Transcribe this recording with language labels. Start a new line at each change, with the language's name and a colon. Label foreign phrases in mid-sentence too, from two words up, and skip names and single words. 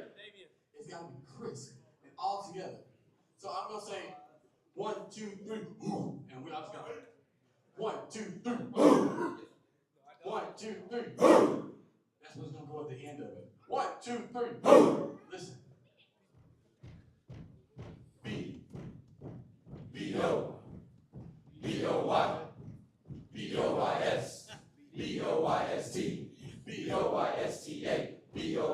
English: It's gotta be crisp and all together. So I'm gonna say 1, 2, 3, and we all just go. 1, 2, 3. 1, 2, 3. That's what's gonna go at the end of it. 1, 2, 3. Listen. B B O B O Y B O Y S B O Y S T B O Y S T A B